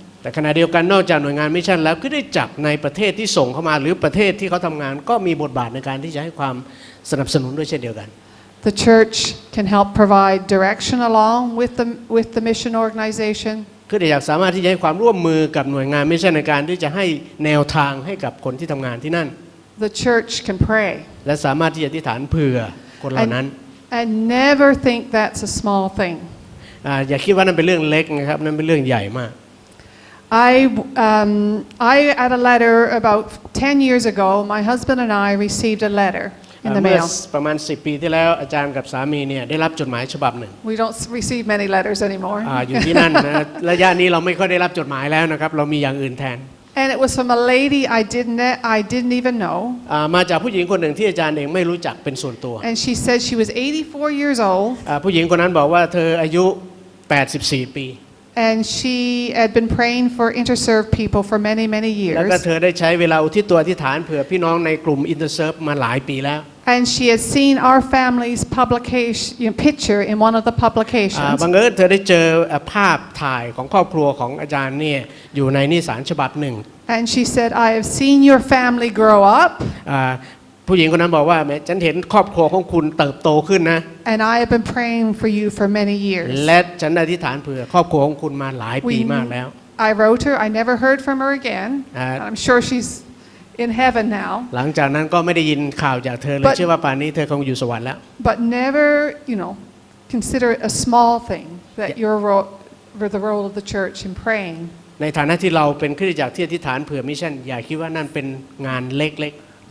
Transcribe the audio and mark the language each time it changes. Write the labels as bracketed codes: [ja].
[th] แต่ขณะเดียวกันนอกจากหน่วยงานมิชชั่นแล้วก็ได้จักในประเทศที่ส่งเข้ามาหรือประเทศที่เขาทำงานก็มีบทบาทในการที่จะให้ความสนับสนุนด้วยเช่นเดียวกัน [en] The church can help provide direction along with the mission organization. [th] คืออยากสามารถที่จะให้ความร่วมมือกับหน่วยงานมิชชั่นในการที่จะให้แนวทางให้กับคนที่ทำงานที่นั่น [en] The church can pray. [th] และสามารถที่จะอธิษฐานเผื่อคนเหล่านั้น [en] And never think that's a small thing. [th] อย่าคิดว่านั่นเป็นเรื่องเล็กนะครับนั่นเป็นเรื่องใหญ่มาก [en] I had a letter about 10 years ago. My husband and I received a letter in the [th] เมื่อ [en] mail. [th] ประมาณ10 ปีที่แล้วอาจารย์กับสามีเนี่ยได้รับจดหมายฉบับหนึ่ง [en] We don't receive many letters anymore. [th] อยู่ที่นั่นนะระยะนี้เราไม่ค่อยได้รับจดหมายแล้วนะครับเรามีอย่างอื่นแทน [en] And it was from a lady I didn't even know. [th] มาจากผู้หญิงคนหนึ่งที่อาจารย์เองไม่รู้จักเป็นส่วนตัว [en] And she said she was 84 years old. [th] ผู้หญิงคนนั้นบอกว่าเธออายุ84 ปี [en] And she had been praying for interserved people for many, many [th] แล้วก็ [en] years. [th] เธอได้ใช้เวลาอุทิศตัวอธิษฐานเผื่อพี่น้องในกลุ่ม Interserve มาหลายปีแล้ว [en] And she had seen our family's publication picture in one of the publications. [th] บังเอิญเธอได้เจอภาพถ่ายของครอบครัวของอาจารย์เนี่ยอยู่ในนิสารฉบับหนึ่ง [en] And she said, I have seen your family grow up. [th] ผู้หญิงคนนั้นบอกว่าแม้ฉันเห็นครอบครัวของคุณเติบโตขึ้นนะ [en] And I have been praying for you for many years. และฉันอธิษฐานเผื่อครอบครัวของคุณมาหลายปีมากแล้ว I wrote her. I never heard from her again. I'm sure she's in heaven now. [th] หลังจากนั้นก็ไม่ได้ยินข่าวจากเธอเลยเชื่อว่าป่านนี้เธอคงอยู่สวรรค์แล้ว [en] But never, consider it a small thing that the role of the church in praying. [th] ในฐานะที่เราเป็นคริสตจักรที่อธิษฐานเผื่อมิชชั่นอย่าคิดว่านั่นเป็นงานเล็กๆ